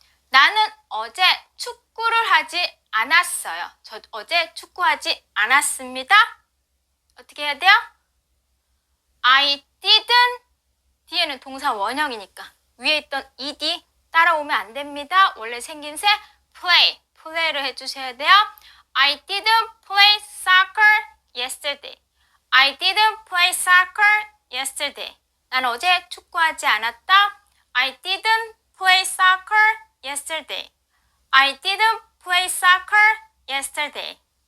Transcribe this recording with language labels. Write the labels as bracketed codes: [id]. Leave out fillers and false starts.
[ko] 나는 어제 축구를 하지 않았어요. 저 어제 축구하지 않았습니다. 어떻게 해야 돼요? [en] I didn't [ko] 뒤에는 동사 원형이니까 위에 있던 ed 따라오면 안 됩니다. 원래 생김새 play를 해주셔야 돼요. [en] I didn't play soccer yesterday. I didn't play soccer yesterday. [ko] 난 어제 축구하지 않았다. [en] I didn't play soccer yesterday. I didn't play soccer yesterday.